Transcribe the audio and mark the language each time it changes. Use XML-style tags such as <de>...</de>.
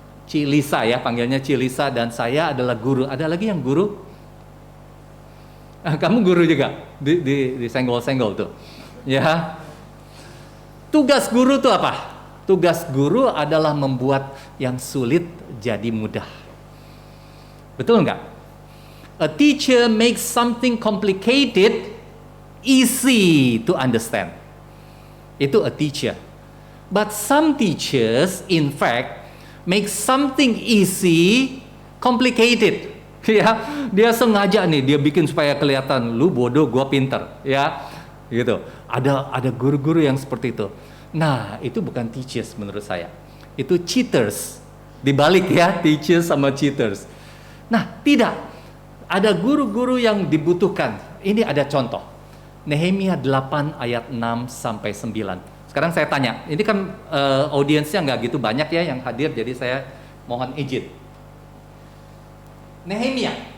<id>Cilisa ya, panggilnya Cilisa, dan saya adalah guru. Ada lagi yang guru? Kamu guru juga? Di senggol-senggol tuh. Ya. Tugas guru itu apa? Tugas guru adalah membuat yang sulit jadi mudah. Betul nggak?</id> <en>A teacher makes something complicated easy to understand. Itu a teacher. But some teachers, in fact, make something easy complicated.</en> <id>Ya, dia sengaja nih, dia bikin supaya kelihatan lu bodoh, gua pinter, ya, gitu. Ada guru-guru yang seperti itu. Nah, itu bukan teachers menurut saya. Itu cheaters. Dibalik ya, teachers sama cheaters. Nah, tidak. Ada guru-guru yang dibutuhkan. Ini ada contoh. Nehemia 8 ayat 6 sampai 9. Sekarang saya tanya, ini kan audiensnya nggak gitu banyak ya yang hadir, jadi saya mohon izin. Nehemia.</id>